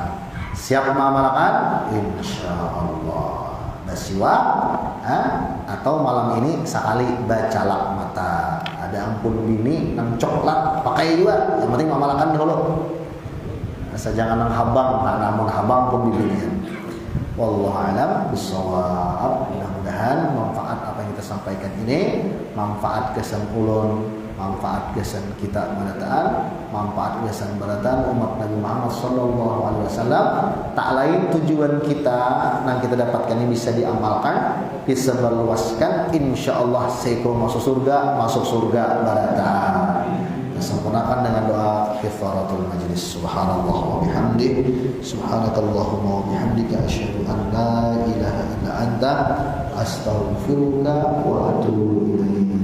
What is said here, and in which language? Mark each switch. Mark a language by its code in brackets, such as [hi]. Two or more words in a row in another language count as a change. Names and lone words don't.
[bjn] Siap mengamalkan? Insyaallah. Bersiwak atau malam ini sekali bercalak mata. Ada ampun bini nang coklat pakai juga, yang penting mengamalkan dulu. Asal jangan nang habang, namun habang pun bibinian. [ar] والله أعلم بالصواب. [bjn] Mudah-mudahan manfaat apa yang kita sampaikan ini, manfaat kesan ulun, manfaat kesan kita barataan, manfaat kesan barataan umat Nabi Muhammad [ar] صلى الله عليه وسلم. [bjn] Tak lain tujuan kita yang kita dapatkan ini bisa diamalkan, disebarluaskan, insyaallah seiko masuk surga barataan. Sempurnakan dengan doa kifaratul majlis. [ar] سبحان الله وبحمدي سبحانك اللهم وبحمدك أشهد أن لا إله إلا أنت أستغفرك وأتوب إليك.